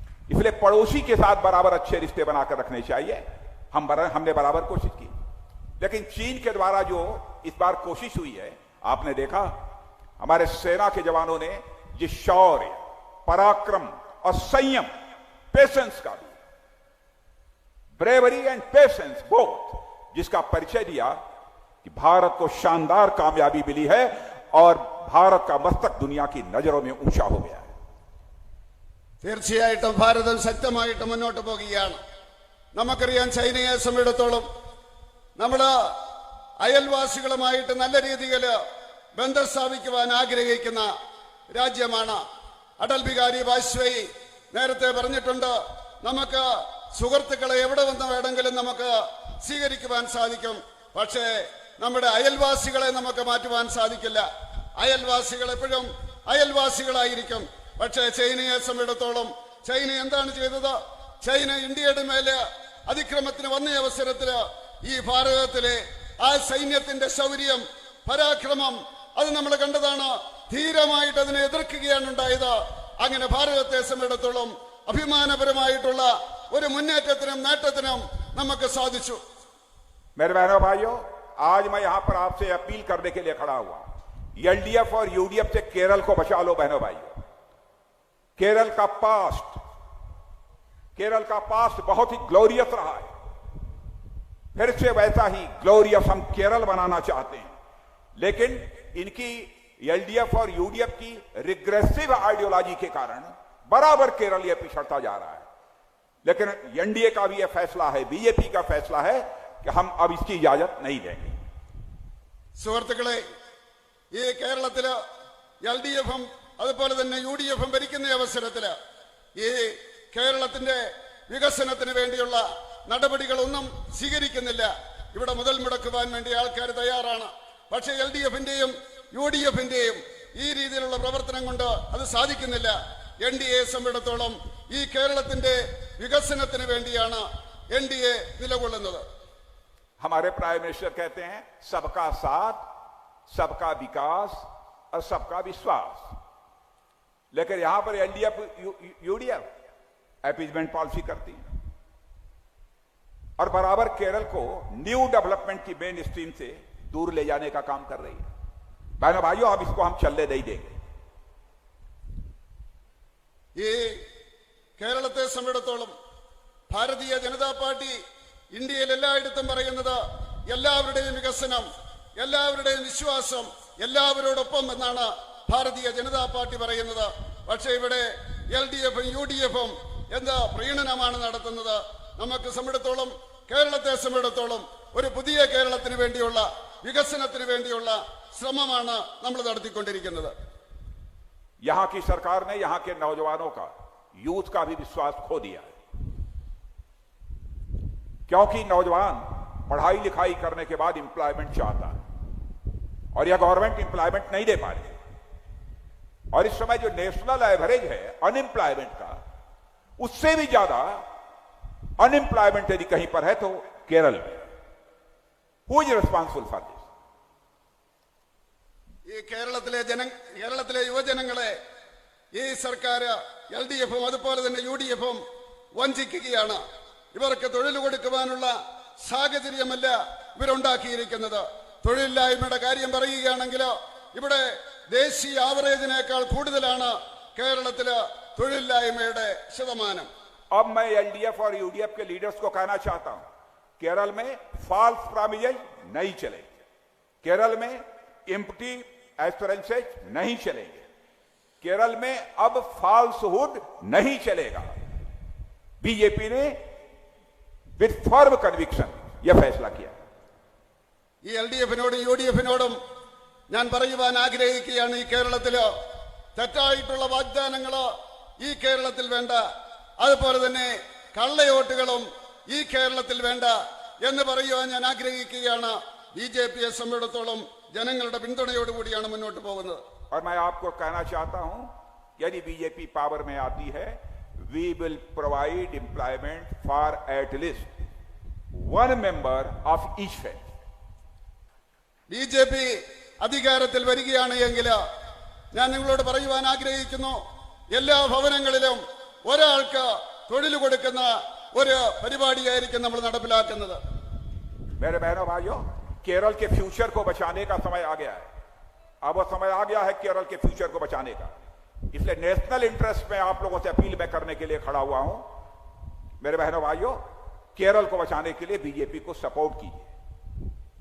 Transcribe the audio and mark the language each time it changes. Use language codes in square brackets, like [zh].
[hi] इसलिए पड़ोसी के साथ बराबर अच्छे रिश्ते बनाकर रखने चाहिए। हमने बराबर कोशिश की, लेकिन चीन के द्वारा जो इस बार कोशिश हुई है, आपने देखा हमारे सेना के जवानों ने जिस शौर्य, पराक्रम और संयम, पेशेंस का भी, [en] bravery and patience both, [hi] जिसका परिचय दिया कि भारत को शानदार कामयाबी मिली है और भारत का मस्तक दुनिया की नजरों में ऊंचा हो गया है। [ml] തീർച്ചയായിട്ടും ഭാരതം ശക്തമായിട്ട് മുന്നോട്ട് പോകുകയാണ്. നമുക്കറിയാം, ചൈനയെ സംബന്ധിച്ചിടത്തോളം നമ്മൾ അയൽവാസികളുമായിട്ട് നല്ല രീതിയിൽ ബന്ധം സ്ഥാപിക്കുവാൻ ആഗ്രഹിക്കുന്ന രാജ്യമാണ്. അടൽ ബിഹാരി വാജ്പേയി നേരത്തെ പറഞ്ഞിട്ടുണ്ട്, നമുക്ക് സുഹൃത്തുക്കളെ എവിടെ വന്ന് വേണമെങ്കിലും നമുക്ക് സ്വീകരിക്കുവാൻ സാധിക്കും, പക്ഷേ നമ്മുടെ അയൽവാസികളെ നമുക്ക് മാറ്റുവാൻ സാധിക്കില്ല. അയൽവാസികൾ എപ്പോഴും അയൽവാസികളായിരിക്കും. പക്ഷേ ചൈനയെ സംബന്ധിച്ചിടത്തോളം ചൈന എന്താണ് ചെയ്തത്? ചൈന ഇന്ത്യയുടെ മേലെ അതിക്രമത്തിന് വന്ന അവസരത്തിൽ ഈ ഭാരതത്തിലെ ആ സൈന്യത്തിന്റെ ശൗര്യം, പരാക്രമം അത് നമ്മൾ കണ്ടതാണ്. ധീരമായിട്ട് അതിനെ എതിർക്കുകയാണ് ഉണ്ടായത്. അങ്ങനെ ഭാരതത്തെ സംബന്ധിച്ചിടത്തോളം അഭിമാനപരമായിട്ടുള്ള ഒരു മുന്നേറ്റത്തിനും നേട്ടത്തിനും നമുക്ക് സാധിച്ചു. [hi] मेरे बहनों भाइयों, आज मैं यहां पर आपसे अपील करने के लिए खड़ा हुआ। एलडीएफ और यूडीएफ से केरल को बचा लो बहनों भाइयों। केरल का पास्ट बहुत ही ग्लोरियस रहा है। फिर से वैसा ही ग्लोरियस हम केरल बनाना चाहते हैं, लेकिन इनकी एलडीएफ और यूडीएफ की रिग्रेसिव आइडियोलॉजी के कारण बराबर केरल यह पिछड़ता जा रहा है। लेकिन एनडीए का भी यह फैसला है, बीजेपी का फैसला है कि हम अब इसकी इजाजत नहीं देंगे। [ml] സുഹൃത്തുക്കളെ, ഈ കേരളത്തില് എൽഡിഎഫും അതുപോലെ തന്നെ യുഡിഎഫും ഭരിക്കുന്ന അവസരത്തില് ഈ കേരളത്തിന്റെ വികസനത്തിന് വേണ്ടിയുള്ള നടപടികളൊന്നും സ്വീകരിക്കുന്നില്ല. ഇവിടെ മുതൽ മുടക്കുവാൻ വേണ്ടി ആൾക്കാർ തയ്യാറാണ്. പക്ഷേ എൽഡിഎഫിന്റെയും യുഡിഎഫിന്റെയും ഈ രീതിയിലുള്ള പ്രവർത്തനം കൊണ്ട് അത് സാധിക്കുന്നില്ല. എൻഡിഎയെ സംബന്ധിച്ചിടത്തോളം ഈ കേരളത്തിന്റെ വികസനത്തിന് വേണ്ടിയാണ് എൻഡിഎ നിലകൊള്ളുന്നത്. हमारे प्राइम मिनिस्टर कहते हैं सबका साथ, सबका विकास और सबका विश्वास, लेकिन यहां पर एलडीएफ यूडीएफ अपीजमेंट पॉलिसी करती है और बराबर केरल को न्यू डेवलपमेंट की मेन स्ट्रीम से दूर ले जाने का काम कर रही है। बहनों भाइयों, अब इसको हम चलने नहीं देंगे। ഈ കേരളത്തെ സംബന്ധിച്ചിടത്തോളം ഭാരതീയ ജനതാ പാർട്ടി ഇന്ത്യയിൽ എല്ലായിടത്തും പറയുന്നത് എല്ലാവരുടെയും വികസനം, എല്ലാവരുടെയും വിശ്വാസം, എല്ലാവരോടൊപ്പം എന്നാണ് ഭാരതീയ ജനതാ പാർട്ടി പറയുന്നത്. പക്ഷേ ഇവിടെ എൽഡിഎഫും യുഡിഎഫും എന്താ പ്രീണനമാണ് നടത്തുന്നത്. നമുക്ക് സംബന്ധിച്ചിടത്തോളം കേരളത്തെ സംബന്ധിച്ചിടത്തോളം ഒരു പുതിയ കേരളത്തിന് വേണ്ടിയുള്ള വികസനത്തിന് വേണ്ടിയുള്ള ശ്രമമാണ് നമ്മൾ നടത്തിക്കൊണ്ടിരിക്കുന്നത്. [hi] यहां की सरकार ने यहां के नौजवानों का, यूथ का भी विश्वास खो दिया है, क्योंकि नौजवान पढ़ाई लिखाई करने के बाद एम्प्लॉयमेंट चाहता है और यह गवर्नमेंट एम्प्लॉयमेंट नहीं दे पा रही है। और इस समय जो नेशनल एवरेज है अनएम्प्लॉयमेंट का, उससे भी ज्यादा अनएम्प्लॉयमेंट यदि कहीं पर है तो केरल में। [en] Who is responsible for this? [ml] ഈ കേരളത്തിലെ യുവജനങ്ങളെ ഈ സർക്കാർ LDFും അതുപോലെ തന്നെ UDFും വഞ്ചിക്കുകയാണ്. ഇവർക്ക് തൊഴിൽ കൊടുക്കുവാനുള്ള സാഹചര്യമല്ല ഇവരുണ്ടാക്കിയിരിക്കുന്നത്. തൊഴിലില്ലായ്മയുടെ കാര്യം പറയുകയാണെങ്കിൽ ഇവിടെ ദേശീയ ആവറേജിനേക്കാൾ കൂടുതലാണ് കേരളത്തില് തൊഴിലില്ലായ്മയുടെ ശതമാനം. [hi] अब मैं LDF और UDF के लीडर्स को कहना चाहता हूं, केरल में फॉल्स प्रॉमिसेज नहीं चलेंगे, केरल में एम्प्टी एस्पिरेंसेज नहीं चलेंगे, केरल में अब फॉल्सहुड नहीं चलेगा. बीजेपी ने [en] with firm conviction [hi] यह फैसला किया. [ml] ഈ LDFനോടും UDFനോടും ഞാൻ പറയുവാൻ ആഗ്രഹിക്കുകയാണ്, ഈ കേരളത്തില് തെറ്റായിട്ടുള്ള വാഗ്ദാനങ്ങള് ഈ കേരളത്തിൽ വേണ്ട, അതുപോലെ തന്നെ കള്ളയോട്ടുകളും ഈ കേരളത്തിൽ വേണ്ട എന്ന് പറയുവാൻ ഞാൻ ആഗ്രഹിക്കുകയാണ്. BJPയെ സംബന്ധിച്ചിടത്തോളം ജനങ്ങളുടെ പിന്തുണയോടുകൂടിയാണ് മുന്നോട്ട് പോകുന്നത്. [hi] और मैं आपको कहना चाहता हूं, यदि बीजेपी पावर में आती है, [en] We will provide employment for at least 1 member of each family. [ml] BJP അധികാരത്തിൽ വരികയാണ് എങ്കിൽ ഞാൻ നിങ്ങളോട് പറയുവാൻ ആഗ്രഹിക്കുന്നു, എല്ലാ ഭവനങ്ങളിലും ഒരാൾക്ക് തൊഴിൽ കൊടുക്കുന്ന ഒരു പരിപാടിയായിരിക്കും നമ്മൾ നടപ്പിലാക്കുന്നത്. [hi] मेरे बहनों भाइयों, केरल के फ्यूचर को बचाने का समय आ गया है. अब वो समय आ गया है केरल के फ्यूचर को बचाने का. इसलिए नेशनल इंटरेस्ट में आप लोगों से अपील मैं करने के लिए खड़ा हुआ हूं. मेरे बहनों भाइयों, केरल को बचाने के लिए बीजेपी को सपोर्ट कीजिए.